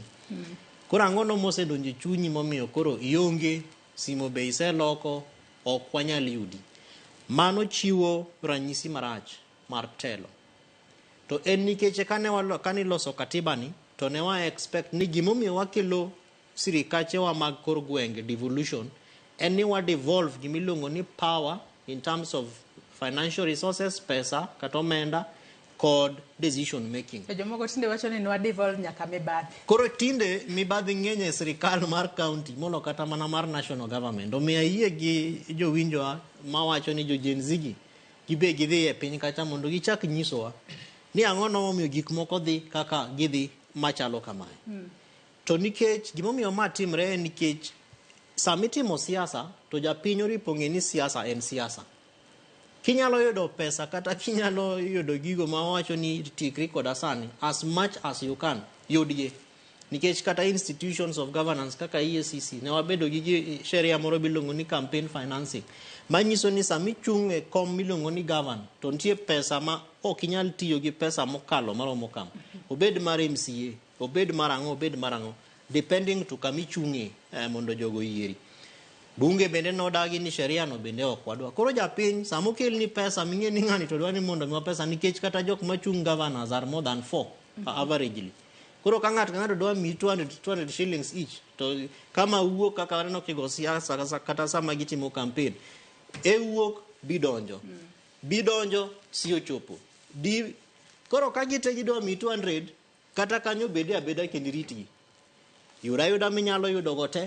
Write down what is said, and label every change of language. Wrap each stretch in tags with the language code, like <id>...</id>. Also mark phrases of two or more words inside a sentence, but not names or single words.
<luo>Koro ang'ono mose donje chunyi momiyo koro ionge simo be iseloko ok wanyal yudi. Mano chiwo ranyisi marach mar telo. To en nikech kane loso katiba ni to ne wa expect ni gimomiyo wakelo sirikache wa mag kor gwenge devolution en ni wa devolve gimiluongo ni</luo> <en>power in terms of financial resources</en> <luo>pesa kata omenda kod</luo> <en>decision making.</en> <luo>Jomoko tinde wacho ni wa devolve nyaka mibadhi. Koro tinde mibadhi ng'eny e sirikal mar county molo kata mana mar national government. Omiyo yie gi jowinjo ma wacho ni jo Gen Z gibe gidhi e piny kacha mondo gichak nyisowa ni ang'ono momiyo gik moko dhi kaka gidhi machalo kamae. To nikech gimomiyo ma timre en nikech samitimo siasa to japiny oripo ng'e ni siasa en siasa. Kinyalo yudo pesa kata kinyalo yudo gigo ma wacho ni tikri koda sani</luo> <en>as much as you can</en> <luo>yudie. Nikech kata</luo> <en>institutions of governance</en> <luo>kaka EACC ne wabedo gi sheria moro bilongo ni</luo> <en>campaign financing</en> <luo>manyiso ni sami chung e kom milongo ni govern to nitie pesa ma ok inyal tiyo gi pesa mokalo maromo kam. Obed mar MCA obed marango obed marango depending to kami chunge mondo jogo yieri. Bunge bende no dagi ni sheria no bende ok wadwa. Koro japiny samo kel ni pesa ming'e ni ng'ani to dwa ni mondo miwa pesa nikech kata jok machung</luo> <en>governors are more than 4 averagely.</en> <luo>Koro ka ng'ato dwa mi 200</luo> <en>shillings each</en> <luo>to kama wuok kaka waneno kigo siasa kata sama gitimo campaign wuok bidonjo si ochopo koro ka gite gidwa mi 200 kata kanyo bede abeda kendiriti yuda minyalo yudo gote.</luo>